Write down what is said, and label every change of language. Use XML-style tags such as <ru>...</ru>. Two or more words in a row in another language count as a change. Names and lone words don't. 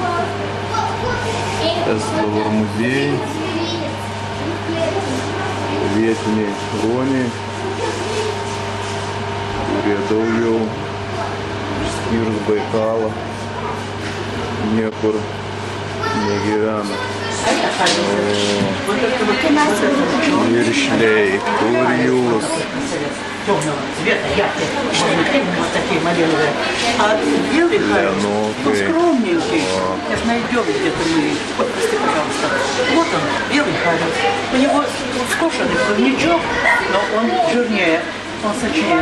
<lt>Tas dabar muziejai, vietiniai ruoniai, kurie daugiau išskyrus Baikalą niekur negyvena. Viršliai, kur jūs?</lt> <ru>Темного цвета, яркие, вот такие малиновые. А белый харус, он скромненький. Сейчас найдем где-то мы. Вот, прости, пожалуйста. Вот он, белый харус. У него скошенный плавничок, но он жирнее, он сочнее.</ru>